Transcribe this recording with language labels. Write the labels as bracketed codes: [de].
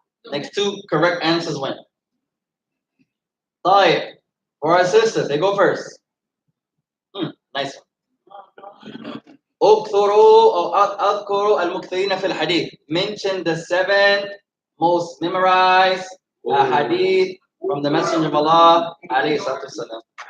[en] Next 2 correct answers win. Right, for our sisters, they go first. Nice one. [ar] أذكر المكثرين في الحديث. [en] Mention the 7 most memorized hadith from the Messenger of Allah [ar] عليه الصلاة والسلام.